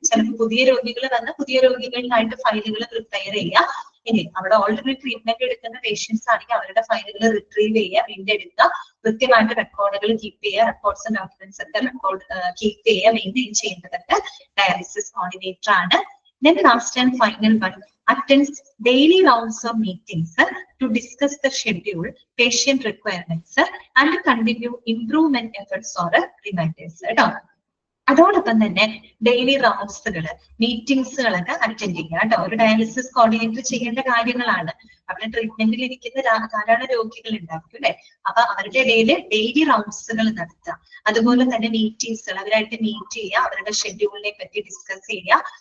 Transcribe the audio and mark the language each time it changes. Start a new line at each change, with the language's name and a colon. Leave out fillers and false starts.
Malayalam: ചിലപ്പോൾ പുതിയ രോഗികൾ വന്ന് പുതിയ രോഗികളിലായിട്ട് ഫയലുകൾ പ്രിപ്പയർ ചെയ്യാം. ഇനി അവിടെ ഓൾറെഡി ട്രീറ്റ്മെന്റ് എടുക്കുന്ന പേഷ്യൻസ് ആണെങ്കിൽ അവരുടെ ഫയലുകൾ റിട്രീവ് ചെയ്യുക, വീണ്ടെടുക്കുക, കൃത്യമായിട്ട് റെക്കോർഡുകൾ കീപ്പ് ചെയ്യുക, റെക്കോർഡ്സ് ഡോക്യുമെന്റ്സ് ഒക്കെ റെക്കോർഡ് കീപ്പ് ചെയ്യുക, മെയിൻറ്റെയിൻ ചെയ്യുന്നതൊക്കെ ഡയാലിസിസ് കോർഡിനേറ്റർ ആണ്.
English: Then last and final one, attends daily rounds of meetings to discuss the schedule, patient requirements and continue improvement efforts or reminders.
Malayalam: അതോടൊപ്പം തന്നെ ഡെയിലി റൗണ്ട്സുകള്, മീറ്റിംഗ്സുകളൊക്കെ അറ്റൻഡ് ചെയ്യുക കേട്ടോ. ഒരു dialysis coordinator ചെയ്യേണ്ട കാര്യങ്ങളാണ്. അവിടെ ട്രീറ്റ്മെന്റിൽ ഇരിക്കുന്ന ധാരാളം രോഗികൾ ഉണ്ടായിരിക്കും അല്ലെ. അപ്പൊ അവരുടെ ഇടയിൽ ഡെയിലി റൗണ്ട്സുകൾ നടത്തുക, അതുപോലെ തന്നെ മീറ്റിംഗ്സുകൾ, അവരായിട്ട് മീറ്റ് ചെയ്യുക, അവരുടെ ഷെഡ്യൂളിനെ പറ്റി ഡിസ്കസ് ചെയ്യുക.